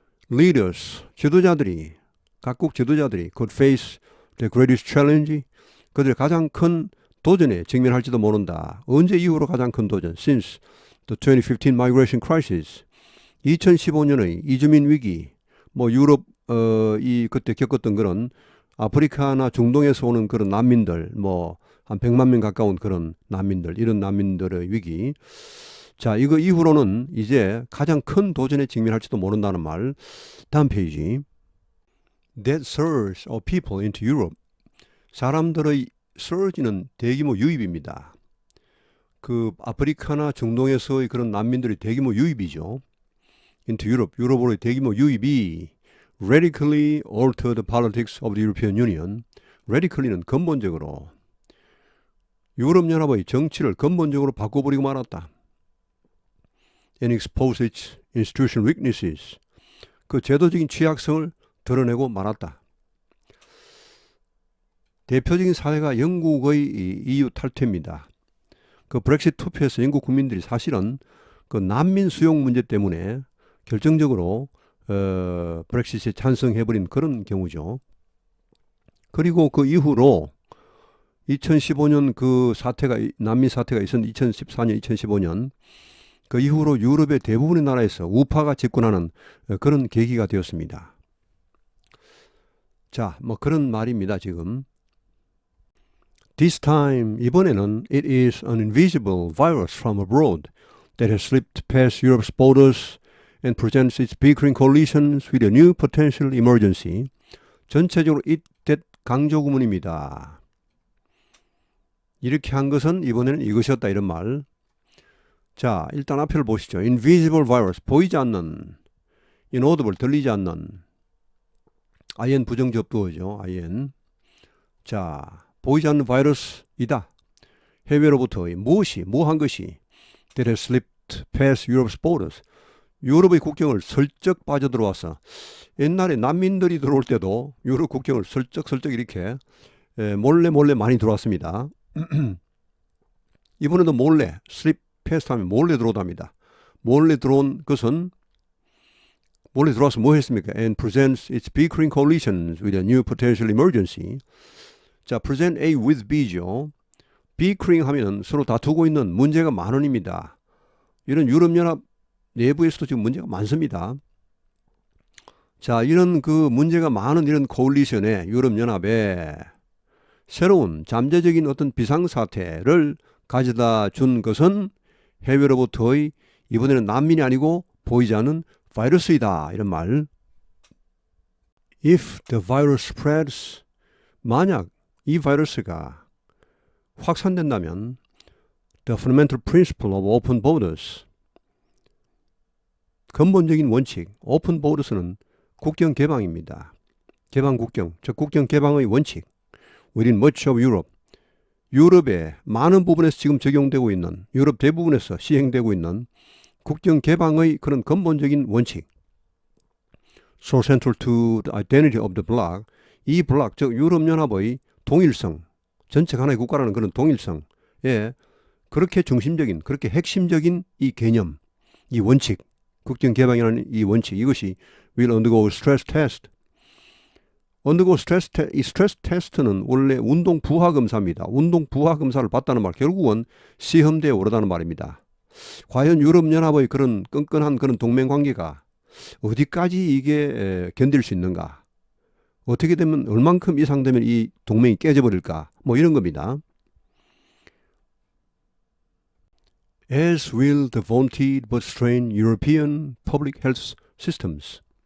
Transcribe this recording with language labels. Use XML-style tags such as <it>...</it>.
<en>leaders,</en> <ko>지도자들이, 각국 지도자들이</ko> <en>could face the greatest challenge.</en> <ko>그들의 가장 큰 도전에 직면할지도 모른다. 언제 이후로 가장 큰 도전?</ko> <en>Since the 2015 migration crisis.</en> <ko>2015년의 이주민 위기. 뭐 유럽 이 그때 겪었던 그런 아프리카나 중동에서 오는 그런 난민들, 뭐 한 100만 명 가까운 그런 난민들, 이런 난민들의 위기. 자, 이거 이후로는 이제 가장 큰 도전에 직면할지도 모른다는 말. 다음 페이지.</ko> <en>That surge of people into Europe.</en> <ko>사람들의 surge는 대규모 유입입니다. 그 아프리카나 중동에서의 그런 난민들이 대규모 유입이죠.</ko> <en>into Europe,</en> <ko>유럽으로의 대규모 유입이</ko> <en>radically altered the politics of the European Union.</en> <ko>radically는 근본적으로 유럽연합의 정치를 근본적으로 바꿔버리고 말았다.</ko> <en>and expose its institutional weaknesses.</en> <ko>그 제도적인 취약성을 드러내고 말았다. 대표적인 사례가 영국의 EU 탈퇴입니다. 그 브렉시트 투표에서 영국 국민들이 사실은 그 난민 수용 문제 때문에 결정적으로 브렉시트에 찬성해버린 그런 경우죠. 그리고 그 이후로 2015년 그 사태가 난민 사태가 있었는데 2014년, 2015년 그 이후로 유럽의 대부분의 나라에서 우파가 집권하는 그런 계기가 되었습니다. 자, 뭐 그런 말입니다, 지금.</ko> <en>This time,</en> <ko>이번에는</ko> <en>it is an invisible virus from abroad that has slipped past Europe's borders and presents its bickering coalitions with a new potential emergency.</en> <ko>전체적으로 it that 강조 구문입니다. 이렇게 한 것은 이번에는 이것이었다 이런 말. 자, 일단 앞을 보시죠.</ko> <en>Invisible virus,</en> <ko>보이지 않는.</ko> <en>Inaudible,</en> <ko>들리지 않는. IN 부정접두어죠. IN. 자, 보이지 않는 바이러스이다. 해외로부터의 무엇이, 뭐한 것이</ko> <en>that has slipped past Europe's borders.</en> <ko>유럽의 국경을 슬쩍 빠져들어와서 옛날에 난민들이 들어올 때도 유럽 국경을 슬쩍 이렇게 몰래 많이 들어왔습니다. 이번에도 몰래 slip past 하면 몰래 들어오답니다. 몰래 들어온 것은 몰래 들어와서 뭐 했습니까?</ko> <en>And presents its bickering coalitions with a new potential emergency.</en> <ko>자, present A with B죠. bickering 하면 서로 다투고 있는 문제가 많은입니다. 이런 유럽연합 내부에서도 지금 문제가 많습니다. 자, 이런 그 문제가 많은 이런 코얼리션에 유럽연합에 새로운 잠재적인 어떤 비상사태를 가져다 준 것은 해외로부터의 이번에는 난민이 아니고 보이지 않는 바이러스이다. 이런 말.</ko> <en>If the virus spreads,</en> <ko>만약 이 바이러스가 확산된다면</ko> <en>the fundamental principle of open borders,</en> <ko>근본적인 원칙, 오픈 보더스는 국경 개방입니다. 개방 국경, 즉 국경 개방의 원칙.</ko> <en>Within much of Europe,</en> <ko>유럽의 많은 부분에서 지금 적용되고 있는, 유럽 대부분에서 시행되고 있는 국경 개방의 그런 근본적인 원칙.</ko> <en>So central to the identity of the bloc,</en> <ko>이 블록, 즉 유럽연합의 동일성, 전체가 하나의 국가라는 그런 동일성에 그렇게 중심적인, 그렇게 핵심적인 이 개념, 이 원칙, 국경 개방이라는 이 원칙, 이것이</ko> <en>will undergo stress test. undergo stress test,</en> <ko>이 스트레스 테스트는 원래 운동 부하 검사입니다. 운동 부하 검사를 받다는 말, 결국은 시험대에 오르다는 말입니다. 과연 유럽연합의 그런 끈끈한 그런 동맹 관계가 어디까지 이게 견딜 수 있는가? 어떻게 되면 얼만큼 이상 되면 이 동맹이 깨져버릴까? 뭐 이런 겁니다.</ko> <en>As will the vaunted but strained European public health systems.</en>